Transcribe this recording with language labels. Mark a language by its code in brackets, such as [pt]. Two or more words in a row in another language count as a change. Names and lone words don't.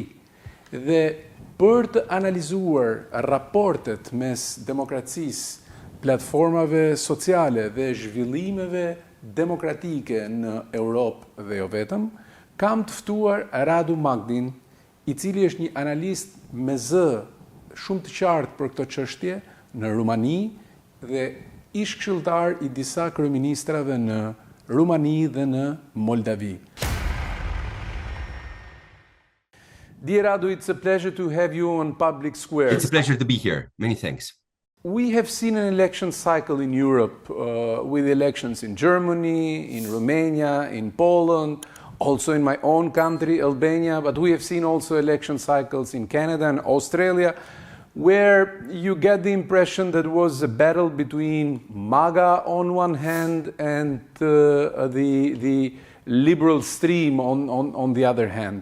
[sq] Dhe për të analizuar raportet mes demokracisë, platformave sociale dhe zhvillimeve demokratike në Europë dhe jo vetëm, kam të ftuar Radu Magdin, i cili është një analist me zë shumë të qartë për këtë çështje në Rumani dhe ish këshilltar i disa kryeministrave në Rumani dhe në Moldavi. [en] Dear Radu, it's a pleasure to have you on Public Square. It's a pleasure to be here. Many thanks. We have seen an election cycle in Europe with elections in Germany, in Romania, in Poland, also in my own country, Albania, but we have seen also election cycles in Canada and Australia, where you get the impression that it was a battle between MAGA on one hand and the liberal stream on the other hand.